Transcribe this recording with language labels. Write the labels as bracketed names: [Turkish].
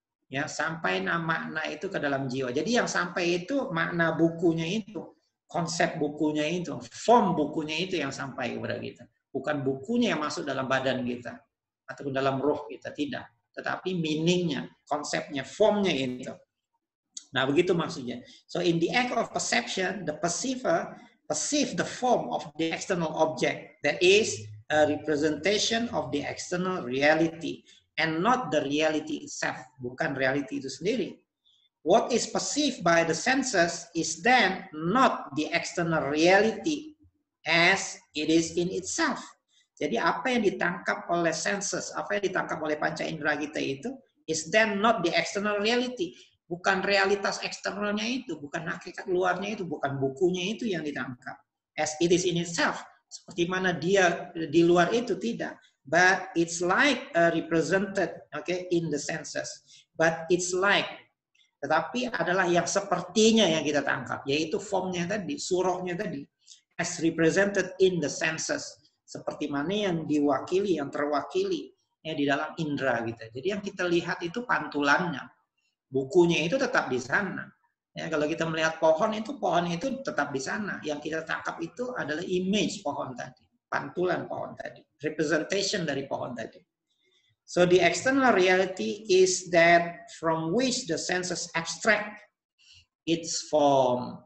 [Indonesian] Ya, sampai makna itu ke dalam jiwa. Jadi yang sampai itu makna bukunya itu. Konsep bukunya itu, form bukunya itu yang sampai kepada kita. Bukan bukunya yang masuk dalam badan kita, ataupun dalam roh kita, tidak. Tetapi meaningnya, konsepnya, formnya itu. Nah, begitu maksudnya. [English] So, in the act of perception, the perceiver perceive the form of the external object. That is a representation of the external reality. And not the reality itself. [Indonesian] Bukan reality itu sendiri. [English] what is perceived by the senses is then not the external reality as it is in itself. [Indonesian] Jadi apa yang ditangkap oleh senses, apa yang ditangkap oleh panca indera kita itu [English] is then not the external reality. [Indonesian] Bukan realitas eksternalnya itu, bukan hakikat luarnya itu, bukan bukunya itu yang ditangkap. [English] As it is in itself, [Indonesian] seperti mana dia di luar itu, tidak. [English] But it's like represented, okay, in the senses. But it's like, [Indonesian] tetapi adalah yang sepertinya yang kita tangkap, yaitu formnya tadi, surahnya tadi, [English] as represented in the senses. [Indonesian] Seperti mana yang diwakili, yang terwakili ya di dalam indera kita. Jadi yang kita lihat itu pantulannya, bukunya itu tetap di sana. Ya, kalau kita melihat pohon itu tetap di sana. Yang kita tangkap itu adalah image pohon tadi, pantulan pohon tadi, representation dari pohon tadi. [English] So the external reality is that from which the senses abstract its form.